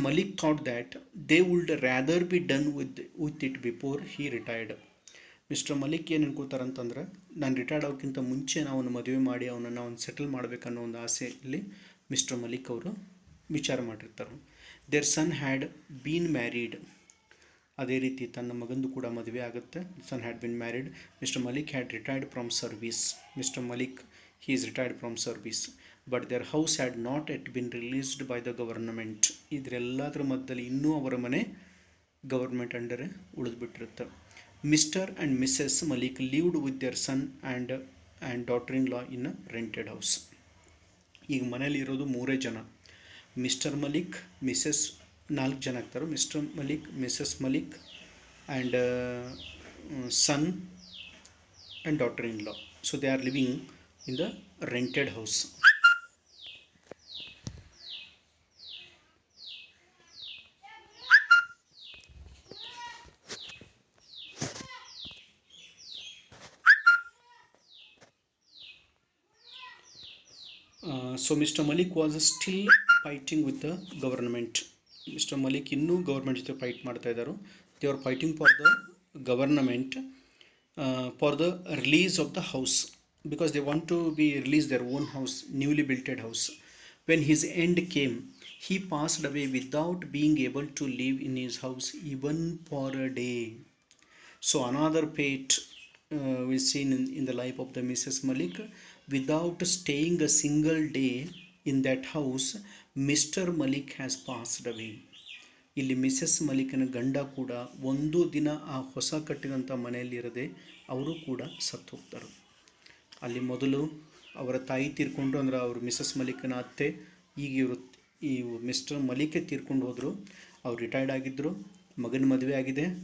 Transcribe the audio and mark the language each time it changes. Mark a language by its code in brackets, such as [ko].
[en] Malik thought that they would rather be done with it before he retired. [kn] Mister Malik ಏನು ಅನ್ಕೋತಾರೆ ಅಂತಂದ್ರೆ, ನಾನು retired ಆಗೋಕ್ಕಿಂತ ಮುಂಚೆ ಅವನು ಮದುವೆ ಮಾಡಿ ಅವನನ್ನು ಒಂದು ಸೆಟಲ್ ಮಾಡಬೇಕನ್ನೋ ಒಂದು ಆಸೆಯಲ್ಲಿ ಮಿಸ್ಟರ್ ಮಲಿಕ್ ಅವರು ವಿಚಾರ ಮಾಡಿರ್ತಾರೆ. [en] Their son had been married. [kn] ಅದೇ ರೀತಿ ತನ್ನ ಮಗಂದು ಕೂಡ ಮದುವೆ ಆಗುತ್ತೆ. [en] Son had been married. Mr Malik had retired from service. Mr Malik he is retired from service, but their house had not yet been released by the government. [kn] ಇದರೆಲ್ಲದರ ಮಧ್ಯದಲ್ಲಿ ಇನ್ನೂ ಅವರ ಮನೆ government under ಉಳಿದ್ಬಿಟ್ಟಿರುತ್ತೆ. [en] Mr and Mrs Malik lived with their son and daughter in law in a rented house. [kn] ಈಗ ಮನೇಲಿ ಇರೋದು 3 ಜನ. Mister Malik, Mrs 4 ಜನ ಆಗ್ತಾರೆ. [en] Mr Malik, Mrs Malik and son and daughter in law. So they are living in the rented house. So Mr. Malik was still fighting with the government. Mr. [kn] Malik ಇನ್ನೂ government ಜೊತೆ fight ಮಾಡ್ತಾ ಇದ್ದಾರೆ. [en] They are fighting for the government for the release of the house, because they want to be release their own house, newly built house. When his end came, he passed away without being able to live in his house even for a day. So another fate we seen in the life of the Mrs. Malik. Without staying a single day in that house, Mr. Malik has passed away. [kn] ಇಲ್ಲಿ Mrs ಮಲಿಕನ ಗಂಡ ಕೂಡ ಒಂದು ದಿನ ಆ ಹೊಸ ಕಟ್ಟಿದಂಥ ಮನೆಯಲ್ಲಿರದೆ ಅವರು ಕೂಡ ಸತ್ತು ಹೋಗ್ತಾರೆ. ಅಲ್ಲಿ ಮೊದಲು ಅವರ ತಾಯಿ ತೀರ್ಕೊಂಡ್ರು, ಅಂದರೆ ಅವರು ಮಿಸಸ್ ಮಲಿಕನ ಅತ್ತೆ. ಈಗ ಈ ಮಿಸ್ಟರ್ ಮಲಿಕೆ ತೀರ್ಕೊಂಡು ಹೋದರು. ಅವ್ರು ರಿಟೈರ್ಡ್ ಆಗಿದ್ದರು, ಮಗನ ಮದುವೆ ಆಗಿದೆ.